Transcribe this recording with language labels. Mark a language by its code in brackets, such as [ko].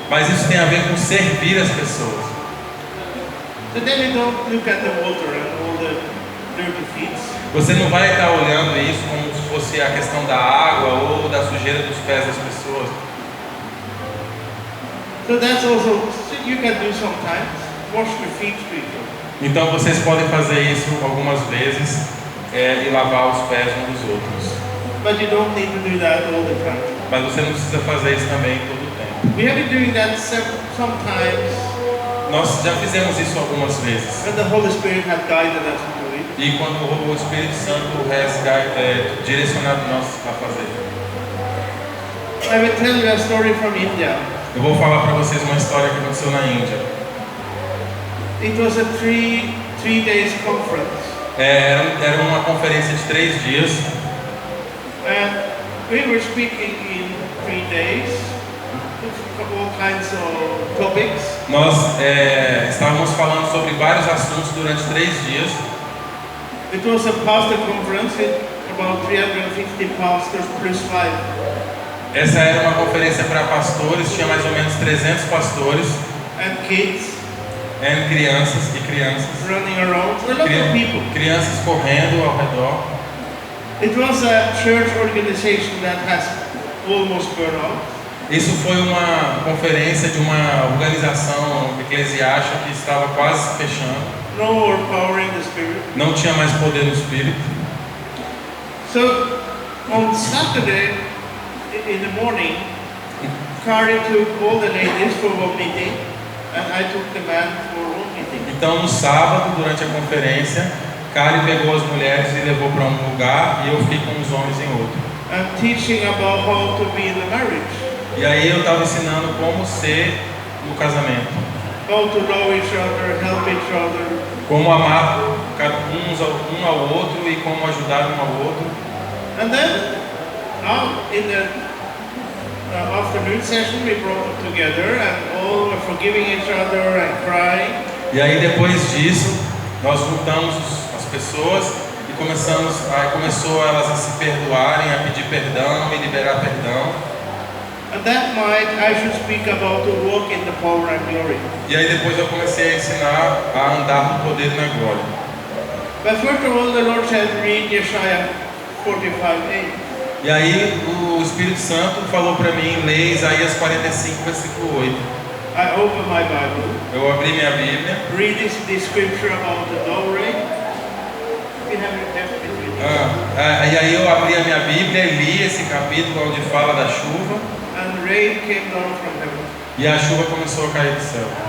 [pt] Mas isso tem a ver com servir as pessoas. [en] So then we don't look at the water and all the dirty feet. [pt] Você não vai estar olhando isso como se fosse a questão da água ou da sujeira dos pés das pessoas. [en] So that's also, you can do sometimes, wash the feet people. [pt] Então vocês podem fazer isso algumas vezes e lavar os pés uns dos outros. [en] But you don't need to do that all the time. [pt] Mas você não precisa fazer isso também todo o tempo. [en] We have been doing that sometimes. [pt] Nós já fizemos isso algumas vezes. [en] When the Holy Spirit had guided us to do it. [pt] E quando o Espírito Santo direcionado nós a fazer. [en] I will tell you a story from India. [pt] Eu vou falar para vocês uma história que aconteceu na Índia. [en] It was a three days conference. [pt] Era uma conferência de 3 dias. [en] And we were speaking in 3 days, all kinds of topics. [pt] Nós estávamos falando sobre vários assuntos durante 3 dias. [en] It was a pastor conference with about 350 pastors plus 5. [pt] Essa era uma conferência para pastores, tinha mais ou menos 300 pastores. [en] And kids. [pt] Crianças. [en] Running around, a lot of people. [pt] Crianças correndo ao redor. [en] It was a church organization that has almost burned out. [pt] Isso foi uma conferência de uma organização eclesiástica que estava quase fechando. [en] No more power in the spirit. [pt] Não tinha mais poder no espírito. [en] So on Saturday in the morning, Kari took all the ladies for one meeting, and I took the man for one meeting. [pt] Então no sábado, durante a conferência, Kari pegou as mulheres e levou para um lugar e eu fiquei com os homens em outro. [en] I'm teaching about how to be in the marriage. [pt] E aí eu estava ensinando como ser no casamento. [en] How to love each other, help each other. [pt] Como amar um ao outro e como ajudar um ao outro. [en] And then, in the afternoon session, we brought them together and all were forgiving each other and crying. [pt] E aí depois disso, nós juntamos as pessoas e começou elas a se perdoarem, a pedir perdão e liberar perdão. [en] And that night I should speak about to walk in the power and glory. [pt] E aí depois eu comecei a ensinar a andar no poder e na glória. [en] But first of all, the Lord said, read Isaiah 45:8. [pt] E aí o Espírito Santo falou para mim, ler Isaías 45, versículo 8. [en] I opened my Bible. [pt] Eu abri minha Bíblia. [en] Read this scripture about the glory. We have it there between. [pt] E aí eu abri a minha Bíblia e li esse capítulo onde fala da chuva. [en] And rain came down from heaven. [pt] E a chuva começou a cair do céu.